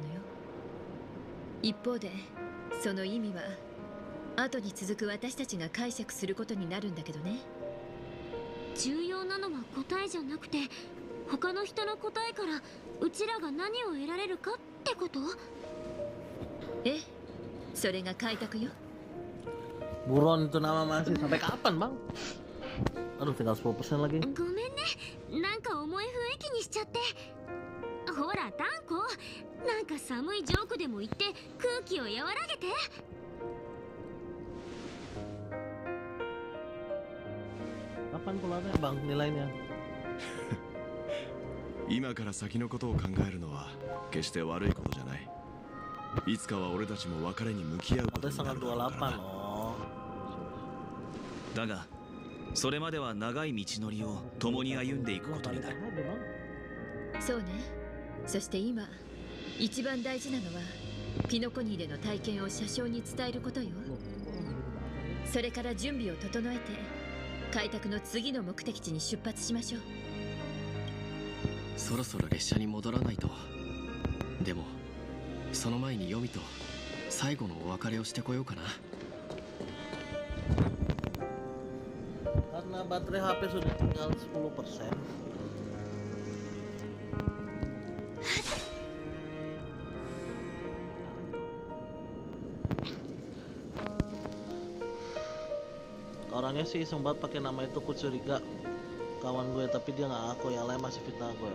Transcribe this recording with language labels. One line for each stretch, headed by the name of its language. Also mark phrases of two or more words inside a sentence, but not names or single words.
Japanese: 一方でその意味は後に続く私たちが解釈することになるんだけどね。重要なのは答えじゃなくて、他の人の答えからうちらが何を得られるかってこと？ええ、それが開拓よ。
Indonesian: Buron itu nama masih sampai kapan bang? Aduh tinggal 10% lagi.
Japanese: ごめんね、なんか重い雰囲気にしちゃって。ほらタンコ、なんか寒いジョークでも言って空気を和らげて。
Indonesian: Kapan keluarnya bang nilainya?
Japanese: 今から先のことを考えるのは決して悪いことじゃない。いつかは俺たちも別れに向き合うことになるだろうからな。だがそれまでは長い道のりを共に歩んでいくことになる。そうね。そして今一番大事なのはピノコニーでの体験を車掌に伝えることよ。それから準備を整えて開拓の次の目的地に出発しましょう。そろそろ列車に戻らないと。でもその前にヨミと最後のお別れをしてこようかな。
Indonesian: Karena baterai HP sudah tinggal 10%. Orangnya sih iseng banget pakai nama itu, ku curiga kawan gue tapi dia nggak ngaku, yang lain masih fitnah gue.